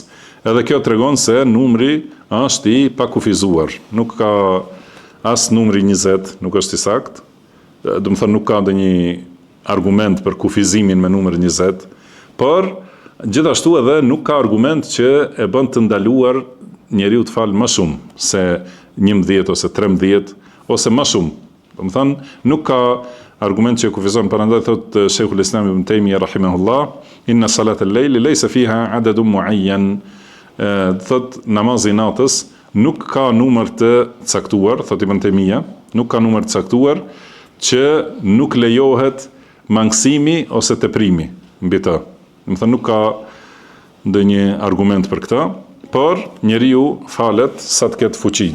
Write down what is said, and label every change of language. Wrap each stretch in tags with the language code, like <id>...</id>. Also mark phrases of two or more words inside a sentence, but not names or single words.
<sq>Edhe kjo tregon se numri është i pakufizuar, nuk ka as numri 20, nuk është i saktë, do të thënë nuk ka ndonjë argument për kufizimin me numër 20, por gjithashtu edhe nuk ka argument që e bën të ndaluar njeriu të falë më shumë se 11 ose 13 ose më shumë. Do të thënë nuk ka argument që kufizon. Prandaj thot</sq> <ar>Sheikhul Islam Ibn Taymiyah رحمه الله إن صلاة الليل ليس فيها عدد معين.</ar> <sq>Thot namazi i natës nuk ka numër të caktuar, thot Ibn Taymiyah, nuk ka numër të caktuar që nuk lejohet mangësimi ose teprimi mbi të. Do të thënë nuk ka ndonjë argument për këtë, por njeriu falet sa të ketë fuqi.</sq>